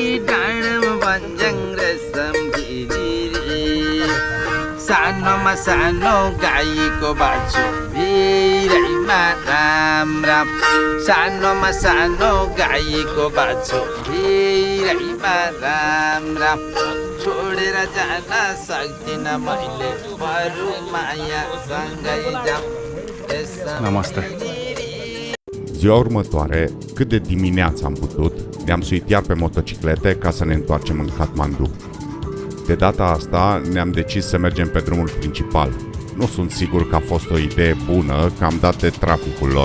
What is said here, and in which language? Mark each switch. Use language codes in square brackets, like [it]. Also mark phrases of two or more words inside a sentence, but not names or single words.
[ne] डाँडामा भन्ज्याङ रेशम फिरिरी सानोमा सानो गाईको बाछु भिरैमा राम राम सानोमा सानो गाईको बाछु भिरैमा राम राम छोडेर जान सक्दिन मैले बरु मायासँगै जाम Namaste. [ro] Ziua următoare, cât de dimineață am putut, ne-am suit iar pe motociclete ca să ne întoarcem în Kathmandu. De data asta ne-am decis să mergem pe drumul principal. Nu sunt sigur că a fost o idee bună, că am dat de traficul lor.